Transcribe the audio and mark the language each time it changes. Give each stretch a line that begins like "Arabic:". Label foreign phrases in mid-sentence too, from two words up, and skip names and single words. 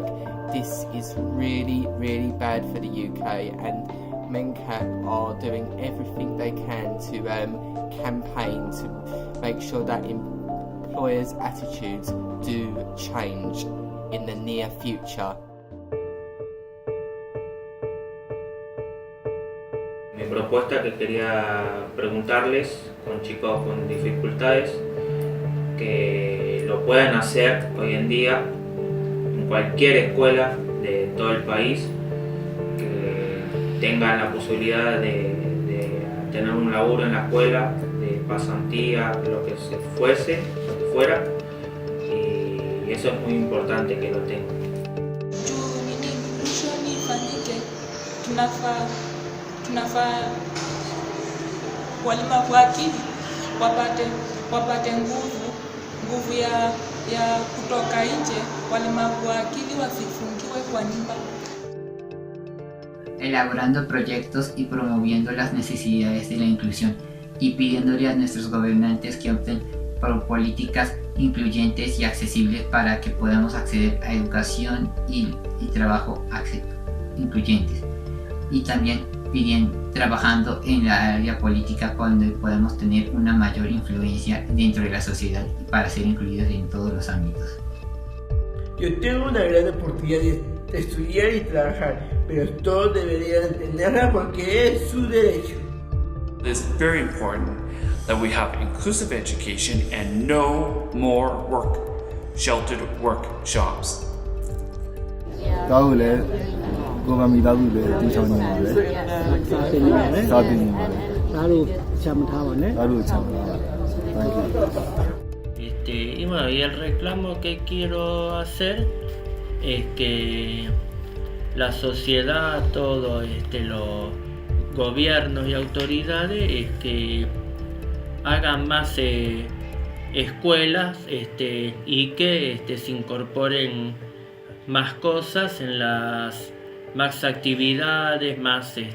English: This is really, really bad for the UK, and MenCat are doing everything they can to campaign to make sure that employers' attitudes do change in the near future.
Spanish: Mi propuesta que quería preguntarles con chicos con dificultades que lo puedan hacer hoy en día en cualquier escuela de todo el país, que tengan la posibilidad de tener un laburo en la escuela, de pasantía, lo que fuera, y eso es muy importante que lo tengan.
Swahili: Tunafaa walemavu wa akili wapate nguvu ya kutoka nje. Walemavu wa akili wasifungiwe kwa nyumba.
Spanish: Elaborando proyectos y promoviendo las necesidades de la inclusión y pidiéndole a nuestros gobernantes que opten por políticas incluyentes y accesibles para que podamos acceder a educación y trabajo incluyentes, y también trabajando en la área política donde podemos tener una mayor influencia dentro de la sociedad para ser incluidos en todos los ámbitos. Yo tengo una gran oportunidad de estudiar y trabajar, pero todos deberían entenderla porque es su derecho.
English: It's very important that we have inclusive education and no more sheltered workshops.
Spanish: Y bueno, y el reclamo que quiero hacer es que la sociedad, todos los gobiernos y autoridades que hagan más escuelas y que se incorporen más cosas en más actividades, más